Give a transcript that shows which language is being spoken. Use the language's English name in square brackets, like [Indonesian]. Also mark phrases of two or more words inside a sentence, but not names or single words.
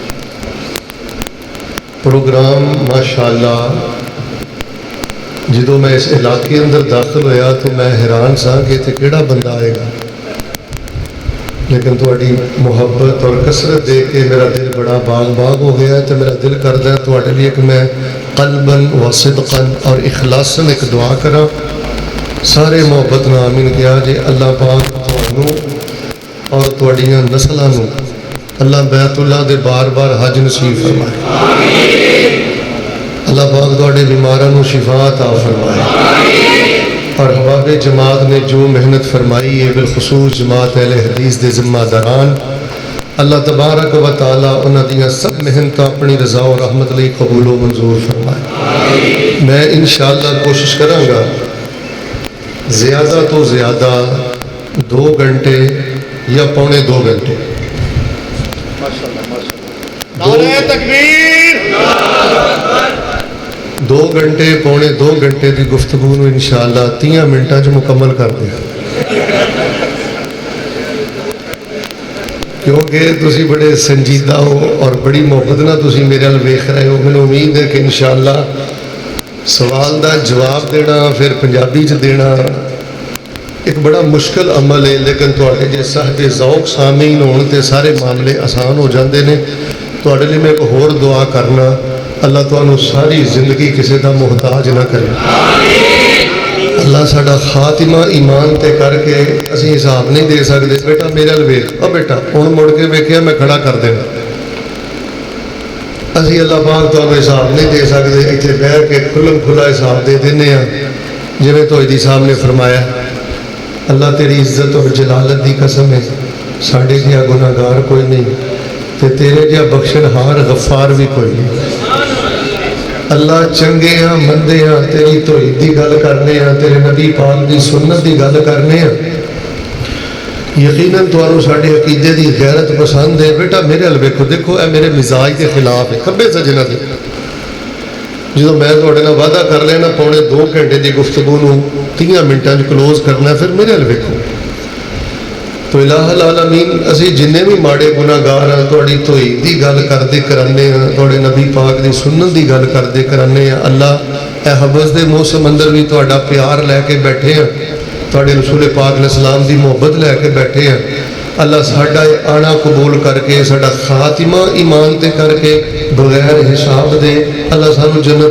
[Punjabi] پروگرام ماشاءاللہ جدو میں اس علاقے اندر داخل ہویا تو میں حیران سا کہ تے کیڑا بندہ آئے گا، لیکن تواڈی محبت اور کثرت دیکھ کے میرا دل بڑا باغ ہو گیا ہے، تو میرا دل کردا ہے تواڈے لیے کہ میں [Arabic] قلباً و صدقاً [Punjabi] اور اخلاصاً ایک دعا کراں، سارے محبت نال آمین کیا جے اللہ پاک تانوں اور تواڈیاں نسلاں نوں اللہ بیت اللہ دے بار بار حج نصیب فرمائے، اللہ پاک تواڈے بیماراں نوں شفا عطا فرمائے، اور احباب جماعت نے جو محنت فرمائی ہے بالخصوص جماعت اہل حدیث دے ذمہ داران، اللہ تبارک و تعالی انہاں دیاں سب محنتاں اپنی رضا و رحمت لئی قبول و منظور فرمائے۔ میں انشاءاللہ کوشش کراں گا زیادہ تو زیادہ 2 گھنٹے یا پونے 2 گھنٹے، نعرہ تکبیر، 2 گھنٹے پونے 2 گھنٹے کی گفتگو نو انشاءاللہ 30 منٹاں چ مکمل کر دیں، کیونکہ تسی بڑے سنجیدہ ہو اور بڑی محبت نہ تسی میرے ال ویکھ رہے ہو۔ [Urdu] مجھے امید ہے کہ [Punjabi] انشاءاللہ سوال دا جواب دینا پھر پنجابی چ دینا ایک بڑا مشکل عمل ہے، لیکن تواڈے جے صاحب ذوق سامعین ہون تے سارے معاملے آسان ہو جاندے نے۔ تواڈے لیے میں ایک ہور دعا کرنا، اللہ تانوں ساری زندگی کسی دا محتاج نہ کرے، اللہ ساڈا خاتمہ ایمان تے کر کے اسی حساب نہیں دے سکتے، بیٹا میرے ال ویکھ، او بیٹا ہن مڑ کے ویکھیا میں کھڑا کر دینا، اسی اللہ پاک تانوں حساب نہیں دے سکتے، ایتھے بیٹھ کے کھلم کھلا حساب دے دینے ہاں، جویں توحیدی صاحب نے فرمایا اللہ تیری عزت اور جلالت دی قسم ہے ساڈے جہا گناہ گار کوئی نہیں، تے تیرے جہا بخشن ہار غفار بھی کوئی نہیں۔ اللہ چنگے ہاں مندے ہاں تیری توحید دی گل کرنے ہاں تیرے نبی پاک دی سنت دی گل کرنے ہاں یقیناً تمہوں ساڈے عقیدے دی غیرت پسند ہے بیٹا میرے ہل ویکھو دیکھو اے میرے مزاج کے خلاف ہے کھبے سجنا دے جدو میں تھوڑے نال وعدہ کر لینا پونے 2 گھنٹے دی گفتگو نو 30 منٹاں وچ کلوز کرنا پھر میرے ہل ویکھو تو الہ العالمین اسی جننے بھی ماڑے گناہگار ہاں تہاڈی توحید دی گل کردے کرانے ہاں تہاڈے نبی پاک دی سنت دی گل کردے کرانے ہاں اللہ اے حبس دے موسم اندر بھی تہاڈا پیار لے کے بیٹھے ہاں تہاڈے رسول پاک [Arabic] علیہ السلام [Punjabi] دی محبت لے کے بیٹھے ہیں اللہ ساڈا آنا قبول کر کے ساڈا خاتمہ ایمان تے کر کے بغیر حساب دے اللہ سانو جنت